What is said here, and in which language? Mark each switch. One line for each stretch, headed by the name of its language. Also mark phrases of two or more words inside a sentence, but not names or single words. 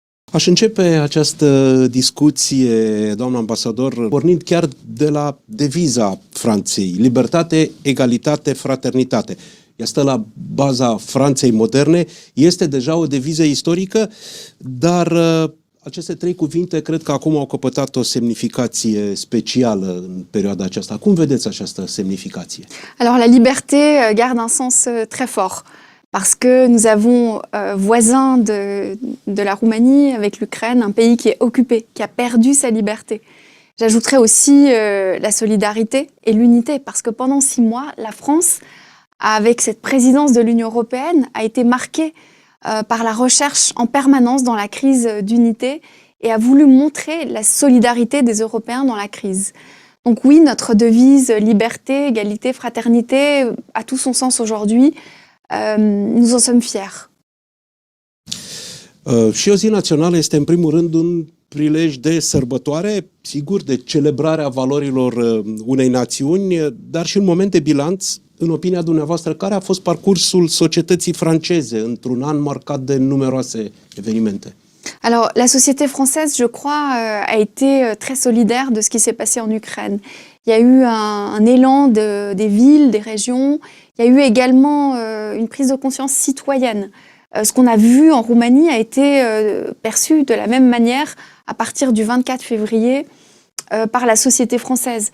Romanian: Aș începe această discuție, doamnă ambasador, pornind chiar de la deviza Franței: libertate, egalitate, fraternitate. Ea stă la baza Franței moderne, este deja o deviză istorică, dar aceste trei cuvinte cred că acum au căpătat o semnificație specială în perioada aceasta. Cum vedeți această semnificație?
French: Alors la liberté garde un sens très fort. Parce que nous avons voisins de la Roumanie avec l'Ukraine, un pays qui est occupé, qui a perdu sa liberté. J'ajouterais aussi la solidarité et l'unité, parce que pendant 6 mois, la France, avec cette présidence de l'Union européenne, a été marquée par la recherche en permanence dans la crise d'unité et a voulu montrer la solidarité des Européens dans la crise. Donc oui, notre devise liberté, égalité, fraternité a tout son sens aujourd'hui. Nous en sommes fiers.
Romanian: Și o zi națională este în primul rând un prilej de sărbătoare, sigur, de celebrarea valorilor unei națiuni, dar și un moment de bilanț. În opinia dumneavoastră, care a fost parcursul societății franceze într-un an marcat de numeroase evenimente?
French: Alors, la société française, je crois, a été très solidaire de ce qui s'est passé en Ukraine. Il y a eu un élan des villes, des régions. Il y a eu également une prise de conscience citoyenne. Ce qu'on a vu en Roumanie a été perçu de la même manière à partir du 24 février par la société française.